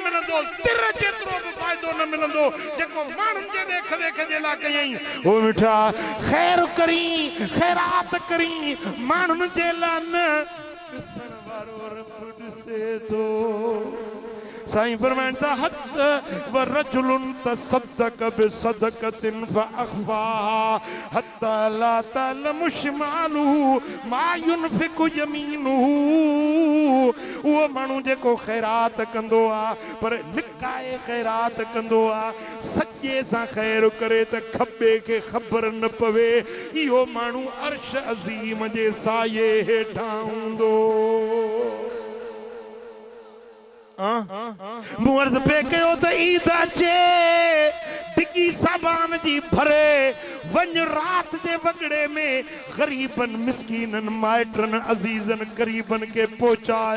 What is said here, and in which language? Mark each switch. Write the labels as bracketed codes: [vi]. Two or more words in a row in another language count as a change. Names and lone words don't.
[sd] मिलंदो तिर जेतिरो बि फ़ाइदो न मिलंदो जेको माण्हुनि जे ॾेख वेख जे लाइ कयईं ओ मिठा ख़ैर करी ख़ैरात करी माण्हुनि जे लाइ न ॾिसण वारो रब ॾिसे थो साईं फरमाइनि था हत [ar] ورجل تصدق بصدقة فأخفاها حتى لا تعلم شماله ما ينفق يمينه [sd] उहो माण्हू जेको ख़ैरात कंदो आहे पर लिकाए ख़ैरात कंदो आहे, सॼे सां ख़ैर करे त खॿे खे ख़बर न पवे, इहो माण्हू अर्श अज़ीम जे साये हेठां हूंदो। मूं अर्ज़ पे कयो त ईद अचे डिगी साबान जी भरे वञ रात जे वगड़े में ग़रीबन मिस्कीनन माइटरन अज़ीज़न ग़रीबन के पहुचाए।